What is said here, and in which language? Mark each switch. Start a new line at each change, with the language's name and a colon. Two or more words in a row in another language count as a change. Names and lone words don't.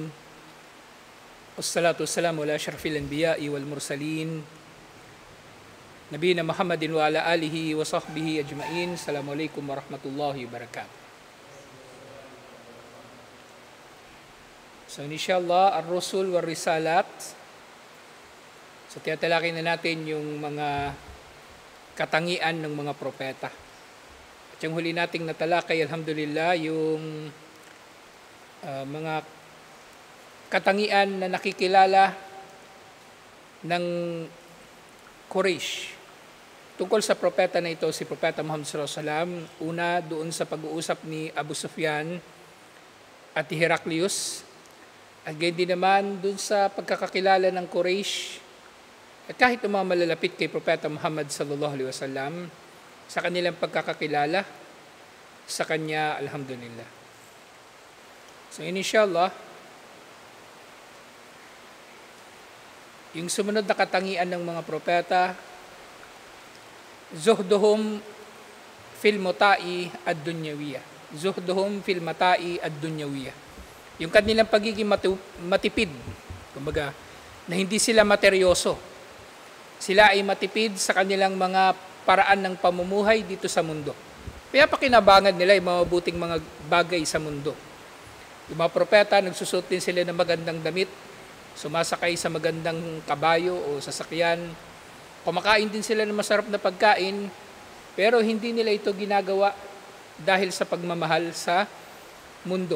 Arabic: والصلاة والسلام على أشرف الأنبياء والمرسلين. نبينا محمد وعلى آله وصحبه أجمعين. السلام عليكم ورحمة الله وبركاته. So إن شاء الله الرسل والرسالات.
Filipino: So tinatalakay na natin yung mga katangian ng mga propeta. At yung huli nating natalakay, alhamdulillah, yung mga katangian na nakikilala ng Quraysh tungkol sa propeta na ito, si Propeta Muhammad
Arabic: صلى الله عليه وسلم.
Filipino: Una, doon sa pag-uusap ni Abu Sufyan at Heraclius, at gayon din naman doon sa pagkakakilala ng Quraysh at kahit yung mga malalapit kay Propeta Muhammad
Arabic: صلى الله عليه وسلم
Filipino: sa kanilang pagkakakilala sa kanya, alhamdulillah. So inshallah, yung sumunod na katangian ng mga propeta,
Arabic: زهدهم في المتاع الدنيوية. زهدهم في المتاع الدنيوية.
Filipino: Yung kanilang pagiging matipid, kumbaga, na hindi sila materyoso. Sila ay matipid sa kanilang mga paraan ng pamumuhay dito sa mundo. Kaya pakinabangan nila yung mabuting mga bagay sa mundo. Yung mga propeta, nagsusot din sila ng magandang damit, sumasakay sa magandang kabayo o sasakyan, kumakain din sila ng masarap na pagkain, pero hindi nila ito ginagawa dahil sa pagmamahal sa mundo.